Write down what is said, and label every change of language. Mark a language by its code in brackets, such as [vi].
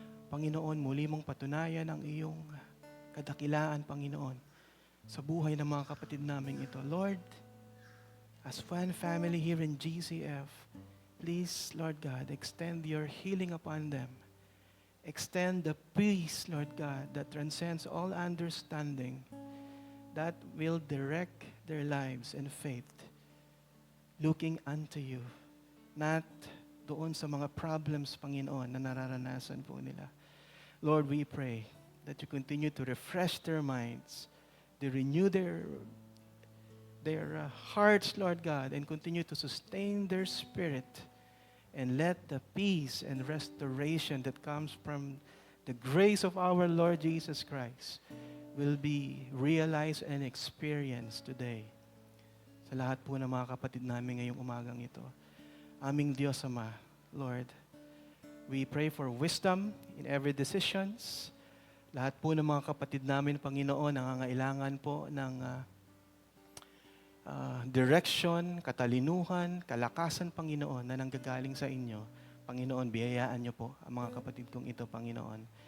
[tl] Panginoon, muli mong patunayan ang iyong kadakilaan, Panginoon, sa buhay ng mga kapatid namin ito. [en] Lord, as one family here in GCF, please, Lord God, extend your healing upon them. Extend the peace, Lord God, that transcends all understanding, that will direct their lives and faith, looking unto you, not [tl] doon sa mga [en] problems, Panginoon, [tl] na nararanasan po nila. [en] Lord, we pray that you continue to refresh their minds, to renew their hearts, Lord God, and continue to sustain their spirit. And let the peace and restoration that comes from the grace of our Lord Jesus Christ will be realized and experienced today. [tl] Sa lahat po ng mga kapatid namin ngayong umagang ito. Aming Diyos Ama, [en] Lord, we pray for wisdom in every decisions. [tl] Lahat po ng mga kapatid namin, Panginoon, nangangailangan po ng direction, katalinuhan, kalakasan, Panginoon, na nanggagaling sa inyo. Panginoon, biyayaan niyo po ang mga kapatid kong ito, Panginoon.